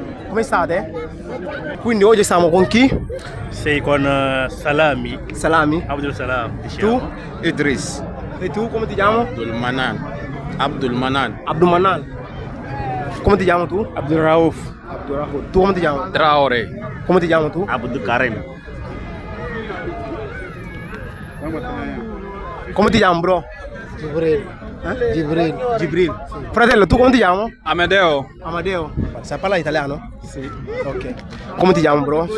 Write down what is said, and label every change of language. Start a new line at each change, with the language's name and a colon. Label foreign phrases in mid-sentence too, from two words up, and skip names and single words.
Italian: Come state? Quindi oggi siamo con chi? Sei con Salami. Salami? Abdul Salam. Tu? Idris. E tu come ti chiami? Abdul Manan. Abdul Manan. Abdul Manan. Come ti chiami tu? Abdul Rauf. Abdul Rahul. Tu come ti chiami? Traore. Come ti chiami tu? Abdul Karim. Come ti chiami, bro? Gibril. Gibril. Fratello, tu come ti chiami? Amedeo. Amadeo. Sai parlare italiano? Sì. Ok. Come ti chiami, bro?